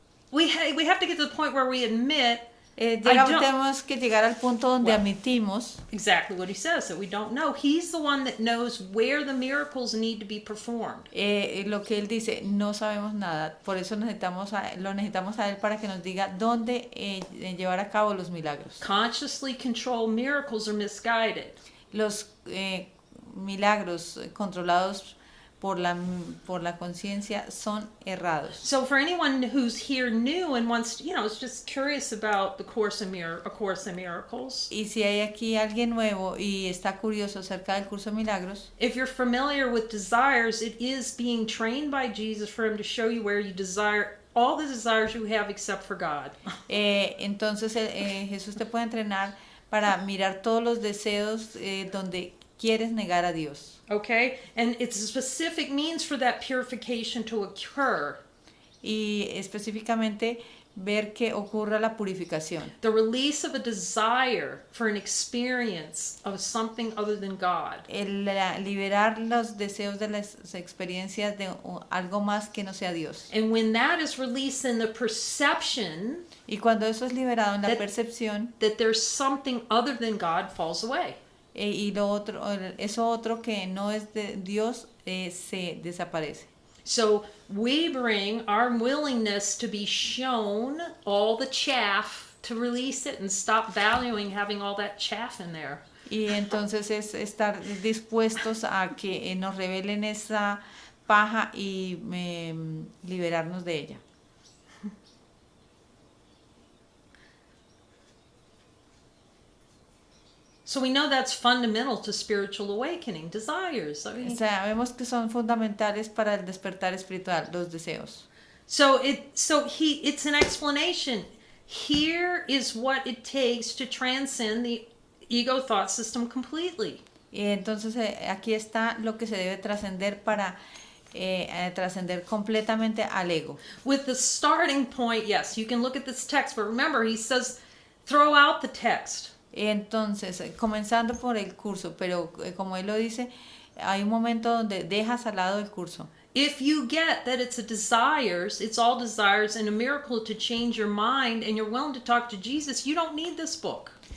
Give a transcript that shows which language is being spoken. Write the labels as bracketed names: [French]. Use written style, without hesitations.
[English] we have to get to the point where we admit [Spanish] Tenemos que llegar al punto donde [English] Well. [Spanish] admitimos [English] exactly what he says, that we don't know. He's the one that knows where the miracles need to be performed. [Spanish] lo que él dice, no sabemos nada, por eso lo necesitamos a él para que nos diga dónde llevar a cabo los milagros. [English] Consciously controlled miracles are misguided. [Spanish] Los milagros controlados por la conciencia son errados. [English] So for anyone who's here new and wants to, is just curious about the Course in Miracles. [Spanish] Y si hay aquí alguien nuevo y está curioso acerca del curso de milagros, [English] If you're familiar with desires, it is being trained by Jesus for him to show you where you desire all the desires you have except for God. [Spanish] entonces Jesús te puede entrenar para mirar todos los deseos donde quieres negar a Dios. [English] Okay? And it's a specific means for that purification to occur. [Spanish] Y específicamente ver que ocurra la purificación. [English] The release of a desire for an experience of something other than God. [Spanish] Liberar los deseos de las experiencias de algo más que no sea Dios. [English] And when that is released in the perception [Spanish] Y cuando eso es liberado en la percepción, [English] that there's something other than God falls away. [Spanish] Y eso otro que no es de Dios se desaparece. [English] So we bring our willingness to be shown all the chaff, to release it and stop valuing having all that chaff in there. [Spanish] Y entonces es estar dispuestos a que nos revelen esa paja y liberarnos de ella. [English] So we know that's fundamental to spiritual awakening, desires. [Spanish] Sabemos que son fundamentales para el despertar espiritual, los deseos. [English] It's an explanation. Here is what it takes to transcend the ego thought system completely. [Spanish] Y entonces aquí está lo que se debe trascender para trascender completamente al ego. [English] With the starting point, yes, you can look at this text, but remember, he says, throw out the text. [Spanish] Entonces, comenzando por el curso, pero como él lo dice, hay un momento donde dejas al lado el curso. [English] If you get that it's all desires and a miracle to change your mind and you're willing to talk to Jesus, you don't need this book.